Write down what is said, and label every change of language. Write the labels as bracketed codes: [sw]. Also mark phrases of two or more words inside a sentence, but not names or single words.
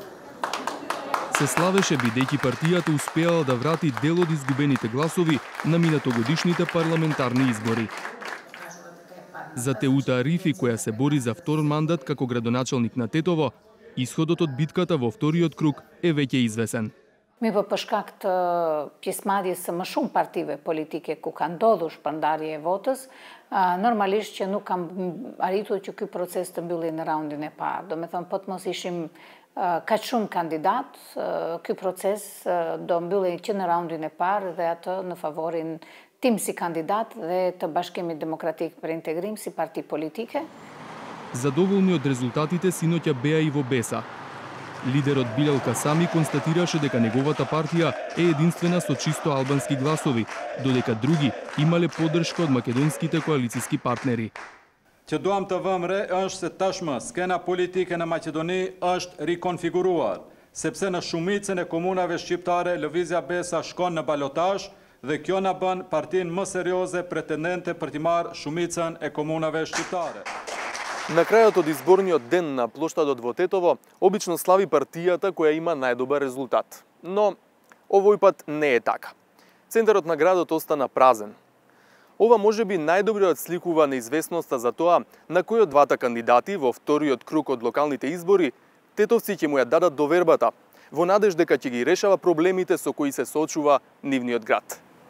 [mk] Се славеше бидејќи партијата успеала да врати дел од изгубените гласови на минатогодишните парламентарни избори. За Теута Арифи, која се бори за втор мандат како градоначалник на Тетово, исходот од битката во вториот круг е веќе извесен. [sq] Mi po shkak të pjesëmarrjes së më shumë partive politike ku kanë ndodhur shpërndarje e votës, normalisht që nuk kam arritur që ky proces të mbylli në raundin e parë. Do me thënë, po të mos ishim kaq shumë kandidat, ky proces do mbylli që në raundin e parë dhe atë në favorin tim si kandidat dhe të Bashkimit Demokratik për Integrim si parti politike. [mk] Задоволни од резултатите синоќа беа и во Беса. Лидерот Билал Касами констатираше дека неговата партија е единствена со чисто албански гласови, додека други имале поддршка од македонските коалициски партнери. [sq] Që duam të vëmë re është se tashmë skena politike në Maqedoni është rikonfiguruar, sepse në shumicën e komunave shqiptare lëvizja Besa shkon në balotazh dhe kjo na bën partinë më serioze pretendente për të marrë shumicën e komunave shqiptare. [mk] На крајот од изборниот ден на плоштадот во Тетово, обично слави партијата која има најдобар резултат. Но овој пат не е така. Центарот на градот остана празен. Ова можеби најдобриот сликува неизвестноста за тоа на кој од двата кандидати во вториот круг од локалните избори тетовци ќе му ја дадат довербата, во надеж дека ќе ги решава проблемите со кои се соочува нивниот град.